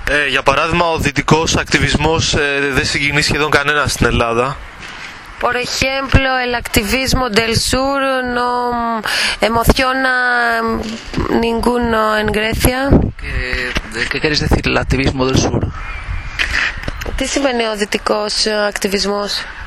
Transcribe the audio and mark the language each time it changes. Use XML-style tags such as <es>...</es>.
<el>Για παράδειγμα, ο δυτικός ακτιβισμός δεν συγκινεί σχεδόν κανένα στην Ελλάδα.</el> <es>Por ejemplo, el activismo del sur no emociona ninguno en Grecia. ¿Qué quieres decir, el activismo del sur?</es> <el>Τι σημαίνει ο δυτικός ακτιβισμός?</el>